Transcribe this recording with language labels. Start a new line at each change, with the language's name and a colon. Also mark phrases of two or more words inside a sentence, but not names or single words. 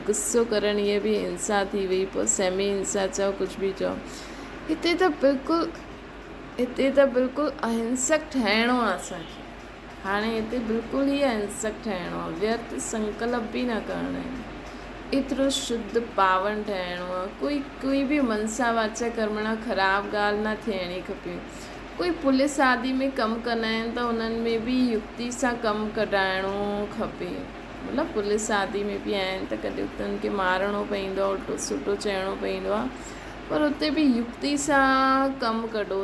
Sindhi: गुस्सो करणु इहे बि हिंसा थी वई। पोइ सेमी हिंसा चओ, कुझु बि चओ। हिते त बिल्कुलु अहिंसक ठहिणो आहे असांखे। हाणे हिते बिल्कुलु ई अहिंसक ठहिणो आहे। व्यर्थ संकल्प बि न करणा आहिनि। एतिरो शुद्ध पावन ठहिणो आहे। कोई बि मनसा वाचा कर्मणा ख़राबु ॻाल्हि न थियणी खपे। कोई पुलिस आदि में कमु कंदा आहिनि त उन्हनि में बि युक्ति सां कमु कढाइणो खपे। मतिलबु पुलिस आदि में बि आहिनि त कॾहिं उन्हनि खे मारणो पवंदो आहे, उल्टो सुठो चइणो पवंदो आहे, पर उते बि युक्ति सां कमु कढो।